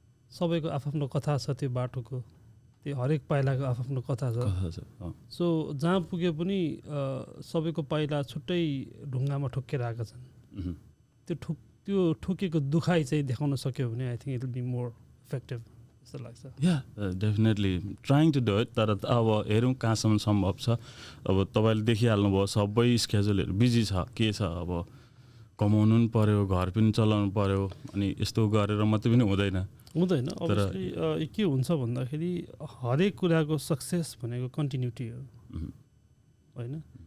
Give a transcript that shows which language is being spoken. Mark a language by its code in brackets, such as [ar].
[ne] सबैको आफ्नो कथा छ, त्यो बाटोको त्यो हरेक पाइलाको आफ्नो कथा छ. सो जहाँ पुगे पनि सबैको पाइला छुट्टै ढुङ्गामा ठोकेर आएका छन्. त्यो ठोकेको दुखाइ चाहिँ देखाउन सक्यो भने [en] I think it will be more effective [ne] जस्तो लाग्छ. [en] Yeah definitely trying to do it. [ne] तर अब हेरौँ कहाँसम्म सम्भव छ. अब तपाईँले देखिहाल्नुभयो सबै स्केड्युलहरू बिजी छ, के छ, अब कमाउनु पनि पऱ्यो, घर पनि चलाउनु पऱ्यो, अनि यस्तो गरेर मात्रै पनि हुँदैन. अभियसली के हुन्छ भन्दाखेरि हरेक कुराको सक्सेस भनेको कन्टिन्युटी हो होइन.